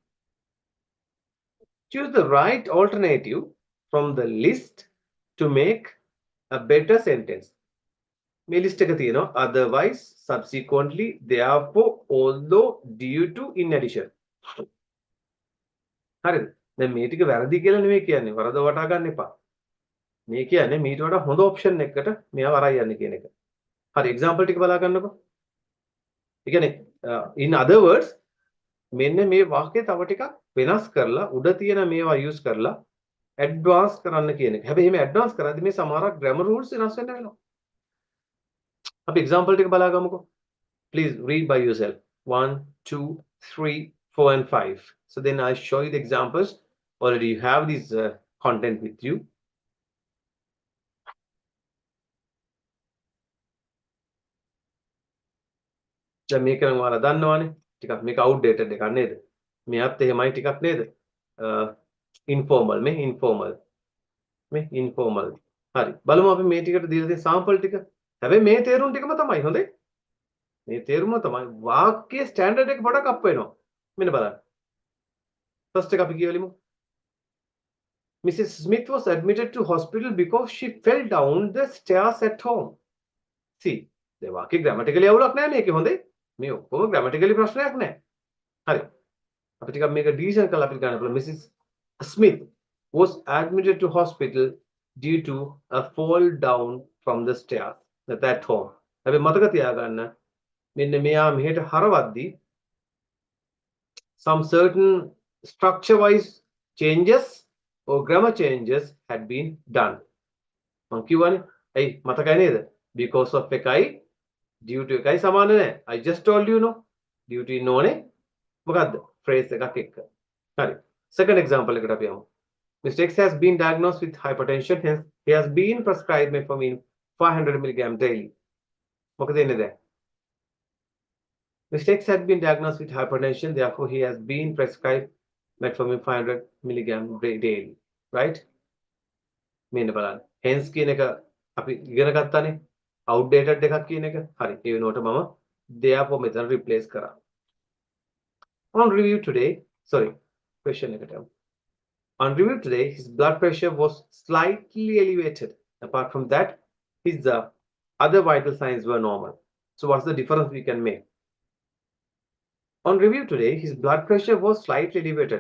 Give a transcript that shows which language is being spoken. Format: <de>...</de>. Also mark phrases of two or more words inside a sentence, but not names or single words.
<en>Choose the right alternative from the list to make a better sentence.</en> <si>මේ list එක තියෙනවා</si> <en>otherwise, subsequently, therefore, although, due to, in addition.</en> <si>හරිද? දැන් මේ ටික වැරදි කියලා නෙවෙයි කියන්නේ. වරද වටා ගන්න එපා. මේ කියන්නේ මීට වඩා හොඳ option එකකට මෙයාව අරන් යන්න කියන එක. හරි, example ටික බලා ගන්නකො. ඒ කියන්නේ</si> <en>in other words</en> <si>මෙන්න මේ වාක්‍යය තව ටිකක් වෙනස් කරලා උඩ තියෙන මේවා use කරලා advance කරන්න කියන එක. හැබැයි මේ advance කරද්දී මේ සමහරක්</si> <en>grammar rules</en> <si>වෙනස් වෙන්න වෙනවා. අපි example ටික බලා ගමුකෝ.</si> <en>Please read by yourself. 1, 2, 3, 4 and 5. So then I show you the examples. Already you have this content with you.</en> <si>දැන් මේක නම් ඔයාලා දන්නවනේ. ටිකක් මේක outdated එකක් නේද? මෙයත් එහෙමයි ටිකක් නේද? informal මේ informal. හරි. බලමු අපි මේ ටිකට දීලා තියෙන sample ටික. හැබැයි මේ තේරුම් ටිකම තමයි හොඳේ. මේ තේරුම තමයි වාක්‍යයේ ස්ටෑන්ඩඩ් එක පොඩක් අප් වෙනවා. මෙන්න බලන්න. ෆස්ට් එක අපි කියවලිමු.</si> <en>Mrs. Smith was admitted to hospital because she fell down the stairs at home. See, the</en> <si>වාක්‍ය grammatically අවුලක් නැහැ මේකේ හොඳේ. මේ ඔක්කොම grammatically ප්‍රශ්නයක් නැහැ. හරි. අපි ටිකක් මේක ඩිවිෂන් කරලා අපි ගන්න පුළුවන්.</si> <en>Mrs. Smith was admitted to hospital due to a fall down from the stairs at home.</en> <si>හැබැයි මතක තියාගන්න මෙන්න මෙයා මෙහෙට හරවද්දී</si> <en>some certain structure wise changes or grammar changes had been done.</en> <si>මං කියවනේ ඇයි මතකයි නේද?</si> <en>because of</en> <si>එකයි</si> <en>due to</en> <si>එකයි සමාන නැහැ.</si> <en>I just told you no. due to</en> <si>නෝනේ මොකද්ද? phrase එකක් එක්ක. හරි.</si> <en>second example</en> <si>එකට අපි යමු.</si> <en>Mr. X has been diagnosed with hypertension, hence he has been prescribed metformin 500 mg daily.</en> <si>මොකද එන්නේ දැන්?</si> <en>Mr. X had been diagnosed with hypertension, therefore he has been prescribed metformin 500 milligram daily, right?</en> <si>මෙන්න බලන්න. hence කියන එක අපි ඉගෙන ගත්තානේ. outdated එකක් කියන එක. හරි. ඒ වෙනුවට මම therefore මෙතන replace කරා.</si> <en>On review today, sorry, question</en> <si>එකට යමු.</si> <en>On review today, his blood pressure was slightly elevated. Apart from that, his other vital signs were normal. So what's the difference we can make? On review today, his blood pressure was slightly elevated.</en>